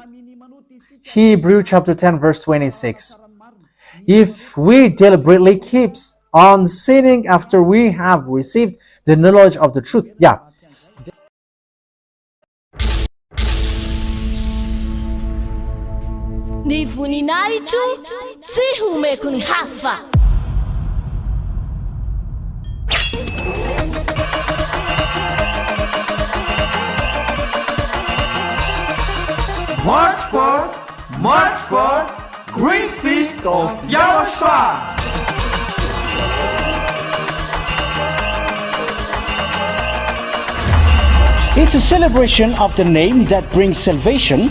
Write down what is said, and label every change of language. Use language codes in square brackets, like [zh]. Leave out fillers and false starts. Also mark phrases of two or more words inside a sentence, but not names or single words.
[en] Hebrew chapter 10 verse 26. If we deliberately keep on sinning after we have received the knowledge of the truth, [mg] Ni voninahitro tsy homeko ny hafa. [en] March 4, Great Feast of YAHOSHUAH. It's a celebration of the name that brings salvation,